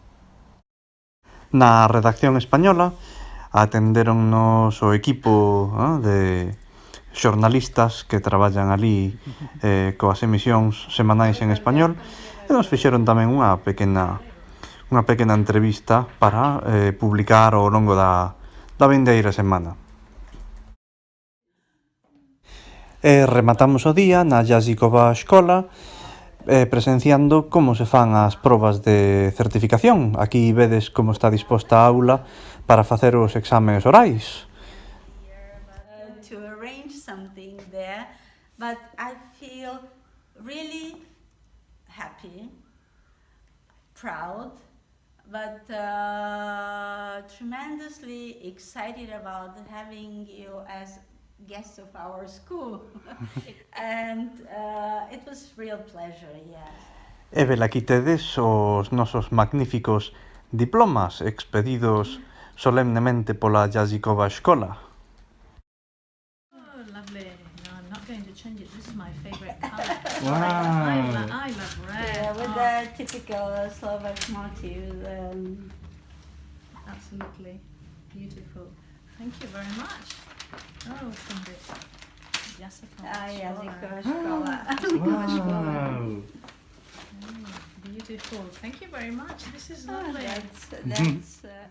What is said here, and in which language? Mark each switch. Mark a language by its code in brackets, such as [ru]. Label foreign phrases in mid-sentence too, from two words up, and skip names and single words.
[gl] Na redacción española atenderonnos o equipo de xornalistas que traballan ali coas emisións semanais en español e nos fixeron tamén unha pequena entrevista para publicar ao longo da vindeira semana. Rematamos o día na Jazykova Škola presenciando como se fan as probas de certificación. Aquí vedes como está disposta a aula para facer os exames orais. [en] To arrange something there, but I feel really happy, proud, but tremendously excited about having you as guests of our school. And it was real pleasure, yeah. [gl] E velaquí tedes os nosos magníficos diplomas expedidos solemnemente pola Jazykova Škola. [en] Oh, lovely. No, I'm not going to change it. This is my favorite color. Wow. I love red. Yeah, with the typical Slovak motifs. Absolutely beautiful. Thank you very much. Oh, from the Jazykova Jazykova Škola. Beautiful. Thank you very much. This is lovely. That's